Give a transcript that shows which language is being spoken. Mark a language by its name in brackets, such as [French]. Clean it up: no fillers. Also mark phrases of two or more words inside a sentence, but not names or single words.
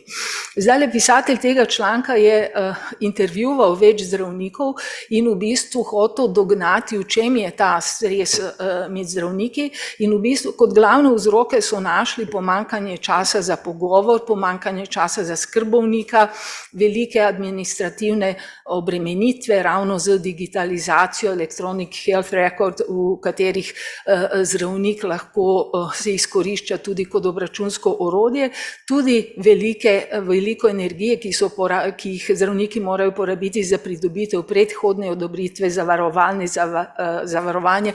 [Slovenian] Zdaj, pisatelj tega članka je intervjuval več zdravnikov in v bistvu hotel dognati, v čem je ta stres med zdravniki, in v bistvu kot glavne vzroke so našli pomanjkanje časa za pogovor, pomanjkanje časa za skrb bolnika, velike administrativne obremenitve ravno z digitalizacijo, [English] electronic health record, [Slovenian] v katerih zdravnik lahko se izkorišča tudi kot obračunsko orodje, tudi veliko energije, ki jih zdravniki morajo porabiti za pridobitev predhodne odobritve, zavarovanje.